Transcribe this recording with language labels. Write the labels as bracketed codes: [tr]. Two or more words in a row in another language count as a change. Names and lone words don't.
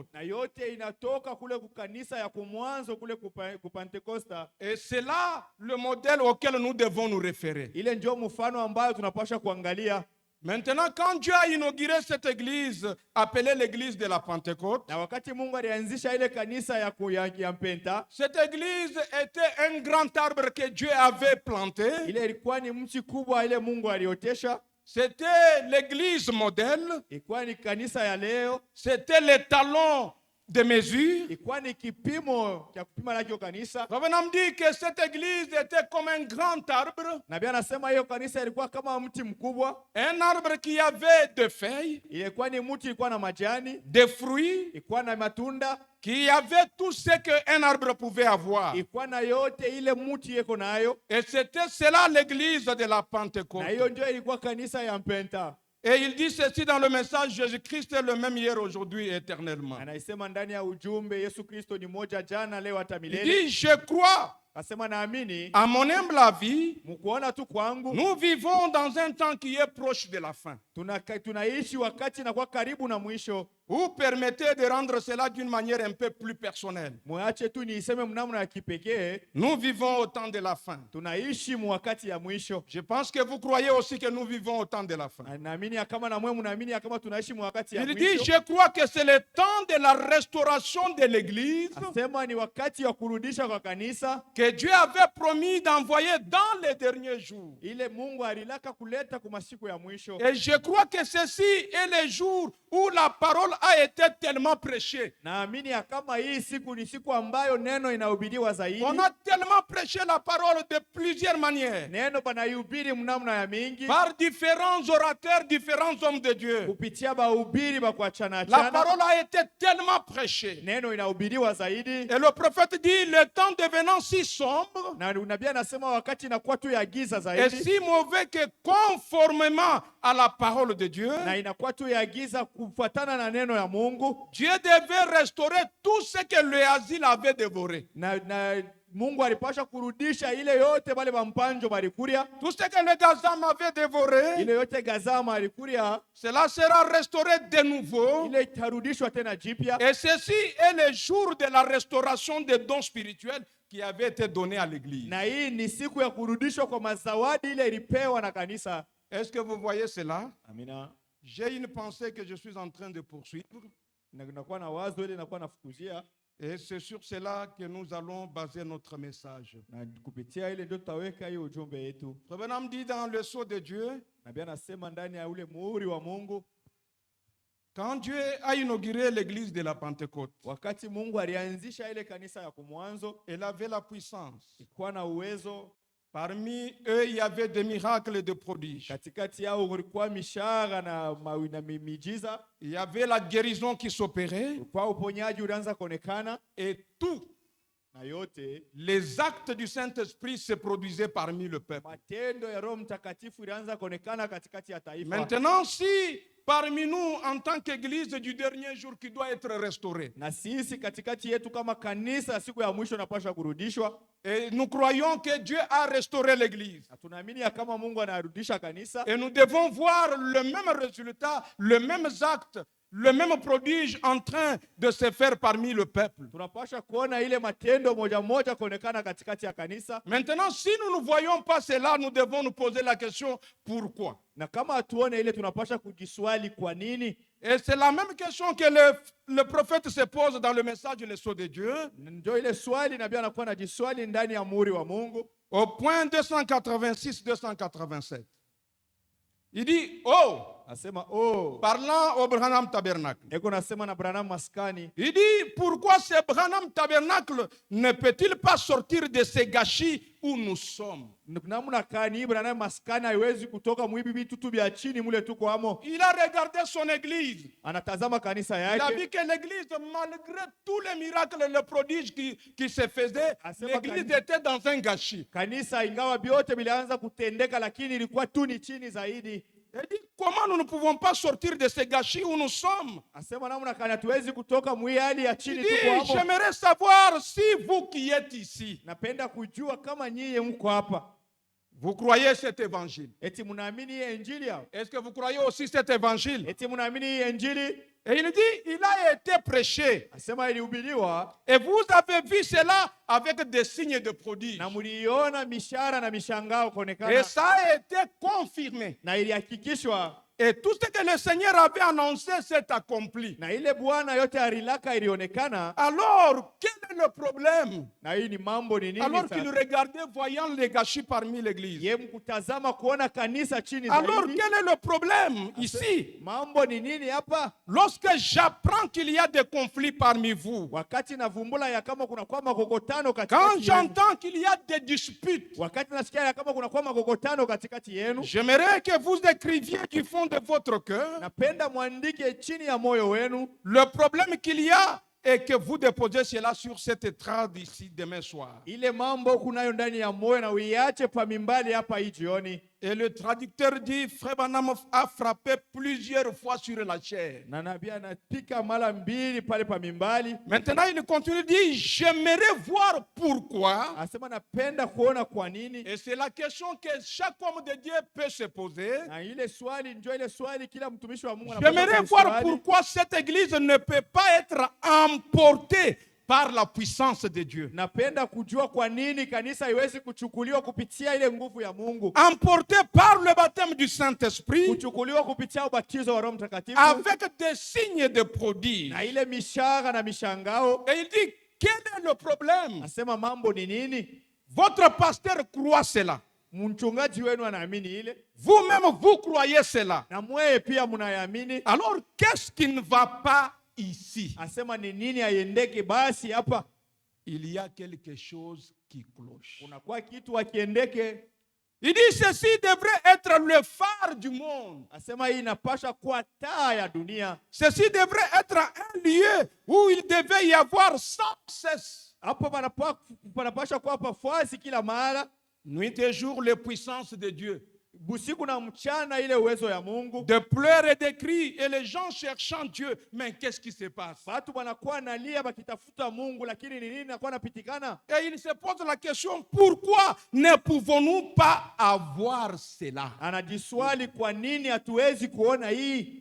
[sw] na yote inatoka kule kukanisa ya kumwanzo kule kupentekosta. [fr] Et c'est là le modèle auquel nous devons nous référer. [sw] Ile ndio mfano ambayo tunapaswa kuangalia. [fr] Maintenant, quand Dieu a inauguré cette église, appelée l'église de la Pentecôte, [sw] Na wakati Mungu alianzisha ile kanisa ya mpenta, [fr] cette église était un grand arbre que Dieu avait planté. [sw] ile ilikuwa ni mti kubwa ile Mungu aliotesha. [fr] C'était l'église modèle. [sw] Ilikuwa ni kanisa ya leo, [fr] C'était les talons de mesure. [sw] ilikuwa ni kipimo cha kupima nacho kanisa. [fr] Revenons dit que cette église était comme un grand arbre. [sw] Na Biblia anasema hiyo kanisa ilikuwa kama mti mkubwa. [fr] Un arbre qui avait des feuilles, [sw] Ilikuwa ni mti, ilikuwa na majani, [fr] des fruits, [sw] ilikuwa na matunda, [fr] qui avait tout ce qu'un arbre pouvait avoir. [sw] ilikuwa na yote ile mti yeko nayo. [fr] Et c'était cela l'église de la [sw] Na [fr] Pentecôte. [sw] hiyo ndio ilikuwa kanisa ya mpenta. [fr] Et il dit ceci dans le message, Jésus-Christ est le même hier, aujourd'hui, éternellement. [sw] Anaisema ndani ya ujumbe, Yesu Kristo ni moja jana, leo hata [fr] Il [sw] milele. [fr] dit, je crois, [sw] Akasema naamini, [fr] à mon humble avis, [sw] mkuona tu kwangu, [fr] nous vivons dans un temps qui est proche de la fin. [sw] tunaishi wakati na kwa karibu na mwisho. [fr] Vous permettez de rendre cela d'une manière un peu plus personnelle. [sw] Mwache tu niiseme mnamna ya kipekee, [fr] Nous vivons au temps de la fin. [sw] tunaishi wakati ya mwisho. [fr] Je pense que vous croyez aussi que nous vivons au temps de la fin. [sw] Na naamini ya kama na mwe mnaamini ya kama tunaishi wakati ya [fr] Il dit, [sw] mwisho. [fr] je crois que c'est le temps de la restauration de l'église [sw] Asema ni wakati wa kurudisha kwa kanisa, [fr] que Dieu avait promis d'envoyer dans les derniers jours. [sw] ile Mungu alilaka kuleta kwa masiku ya mwisho. [fr] Et je crois que ceci est le jour où la parole a été tellement prêchée. [sw] Naamini ya kama hii siku ni siku ambayo neno inahubiriwa zaidi. [fr] On a tellement prêché la parole de plusieurs manières, [sw] Neno panahubiri mnamna ya mingi, [fr] par différents orateurs, différents hommes de Dieu. [sw] kupitia bahubiri ba kuachana [fr] La [sw] achana. [fr] parole a été tellement prêchée. [sw] Neno inahubiriwa zaidi. [fr] Et le prophète dit, le temps devenant si sombre [sw] Na nabii anasema wakati inakuwa tu ya giza [fr] et [sw] zaidi, [fr] si mauvais que conformément à la parole de Dieu, [sw] na inakuwa tu ya giza kufuatana na neno ya Mungu. [fr] Dieu devait restaurer tout ce que le asile avait dévoré. [sw] Na Mungu alipasha kurudisha ile yote bale bampanjo balikuria, [fr] Tout ce que le gazam avait dévoré, [sw] ile yote gazama alikuria, [fr] cela sera restauré de nouveau. [sw] ile itarudishwa tena jipya. [fr] Et ceci est le jour de la restauration des dons spirituels qui avaient été donnés à l'église. [sw] Na hii ni siku ya kurudishwa kwa mazawadi ile ilipewa na kanisa. [fr] Est-ce que vous voyez cela? [sw] Amina. [fr] J'ai une pensée que je suis en train de poursuivre. [sw] Na nakuwa na wazo ile nakuwa nafukuzia, [fr] Et c'est sur cela que nous allons baser notre message. [sw] na kupitia ile ndio tutaweka hiyo ujumbe yetu. [fr] Revenons dit dans le sceau de Dieu, [sw] Nabii anasema ndani ya ule muhuri wa Mungu, [fr] quand Dieu a inauguré l'église de la Pentecôte, [sw] wakati Mungu alianzisha ile kanisa ya kumwanzo, [fr] elle avait la puissance. [sw] ilikuwa na uwezo. [fr] Parmi eux, il y avait des miracles et des prodiges. [sw] Katikati yao kulikuwa mishara na miujiza, [fr] Il y avait la guérison qui s'opérait [sw] kulikuwa uponyaji ulianza kuonekana, [fr] et tout, [sw] na yote [fr] les actes du Saint-Esprit se produisaient parmi le peuple. [sw] matendo ya Roho Mtakatifu ilianza kuonekana katikati ya taifa. [fr] Maintenant, si parmi nous, en tant qu'église du dernier jour qui doit être restaurée, [sw] Na sisi katikati yetu kama kanisa ya siku ya mwisho napasha kurudishwa, [fr] et nous croyons que Dieu a restauré l'église, [sw] na tunaamini ya kama Mungu anarudisha kanisa, [fr] et nous devons voir le même résultat, les mêmes actes, le même prodige en train de se faire parmi le peuple. [sw] tunapasha kuona ile matendo moja moja kuonekana katikati ya kanisa. [fr] Maintenant, si nous ne voyons pas cela, nous devons nous poser la question, pourquoi? [sw] Na kama hatuone ile, tunapasha kujiswali kwa nini. [fr] Et c'est la même question que le prophète se pose dans le message Le Sceau de Dieu, [sw] Ndio ile swali nabii anakuwa anajiswali ndani ya muhuri wa Mungu. [fr] au point 286-287. Il dit, oh, [sw] Asema oh, [fr] parlant au Branham Tabernacle. [sw] eko nasema na Branham maskani. [fr] Il dit, pourquoi ce Branham Tabernacle ne peut-il pas sortir de ces gâchis où nous sommes? [sw] Namna kani Branham maskani haiwezi kutoka mwibi vitu vya chini mule tuko amo. [fr] Il a regardé son église. [sw] Anatazama kanisa [fr] Il a [sw] yake. [fr] vu que l'église, malgré tous les miracles et les prodiges qui se faisaient, l'église était dans un gâchis. [sw] Kanisa ingawa biote bilianza kutendeka lakini ilikuwa tu ni chini zaidi. [fr] Il dit, comment nous ne pouvons pas sortir de ces gâchis où nous sommes? [sw] Asema namna kani hatuwezi kutoka mwihali ya [fr] Il [sw] chini [fr] dit, [sw] tuko amo. [fr] j'aimerais savoir si vous qui êtes ici, [sw] Napenda kujua kama nyie mko hapa. [fr] vous croyez cet évangile. [sw] Eti munaamini hii injili hapa? [fr] Est-ce que vous croyez aussi cet évangile? [sw] Eti munaamini hii injili? [fr] Et il dit, il a été prêché. [sw] Asema ilihubiriwa [fr] Et vous avez vu cela avec des signes de prodiges. [sw] na muliona mishara na mishangao [fr] Et [sw] kuonekana [fr] ça a été confirmé. [sw] na ilihakikishwa [fr] Et tout ce que le Seigneur avait annoncé s'est accompli. [sw] na ile Bwana yote arilaka ilionekana. [fr] Alors, quel est le problème? [sw] Na hii ni mambo ni nini [fr] Alors [sw] sasa? [fr] qu'il regardait, voyant les gâchis parmi l'église. [sw] Ye mkutazama kuona kanisa chini [fr] Alors, [sw] zaidi. [fr] quel est le problème ici? [sw] Mambo ni nini hapa? [fr] Lorsque j'apprends qu'il y a des conflits parmi vous, [sw] Wakati navumbula ya kama kuna kwa makokotano [fr] quand [sw] katikati yenu. [fr] j'entends qu'il y a des disputes, [sw] Wakati nasikia ya kama kuna kwa makokotano katikati yenu. [fr] j'aimerais que vous écriviez du fond de votre cœur [sw] Napenda mwandike chini ya moyo wenu [fr] le problème qu'il y a et que vous déposez cela sur cette estrade ici demain soir. [sw] ile mambo kunayo ndani ya moyo na uiache pa mimbali hapa hii jioni. [fr] Et le traducteur dit, Frère Branham a frappé plusieurs fois sur la chair. [sw] Na nabii anapika mara mbili pale pa mimbali. [fr] Maintenant, il continue, dit, j'aimerais voir pourquoi. [sw] Asema napenda kuona kwa nini. [fr] Et c'est la question que chaque homme de Dieu peut se poser. [sw] Na ile swali ndio ile swali kila mtumishi wa Mungu [fr] J'aimerais voir pourquoi cette église ne peut pas être emportée par la puissance de Dieu. [sw] Napenda kujua kwa nini kanisa haiwezi kuchukuliwa kupitia ile nguvu ya Mungu. [fr] Emportée par le baptême du Saint-Esprit, [sw] Kuchukuliwa kupitia ubatizo wa Roho Mtakatifu. [fr] avec des signes de prodiges. [sw] Na ile mishara na mishangao. [fr] Et il dit, quel est le problème? [sw] Asema mambo ni nini? [fr] Votre pasteur croit cela. [sw] Mchungaji wenu anaamini ile. [fr] Vous-même, vous croyez cela. [sw] Na mweye pia mnayaamini. [fr] Alors, qu'est-ce qui ne va pas ici? [sw] Asema ni nini aiendeke basi hapa? [fr] Il y a quelque chose qui cloche. [sw] Unakuwa kitu akiendeke. [fr] Il dit, ceci devrait être le phare du monde. [sw] Asema hii inapasha kuwa taa ya dunia. [fr] Ceci devrait être un lieu où il devait y avoir sans cesse, [sw] Hapa panapasha kuwa pafasi kila mara. [fr] nuit et jour, les puissances de Dieu. [sw] Busiku na mchana ile uwezo ya Mungu. [fr] De pleurs et de cris, et les gens cherchant Dieu. Mais qu'est-ce qui se passe? [sw] Watu wanakuwa nalia bakitafuta Mungu, lakini ni nini nakuwa napitikana? [fr] Et il se pose la question, pourquoi ne pouvons-nous pas avoir cela? [sw] Anajiswali kwa nini hatuwezi kuona hii?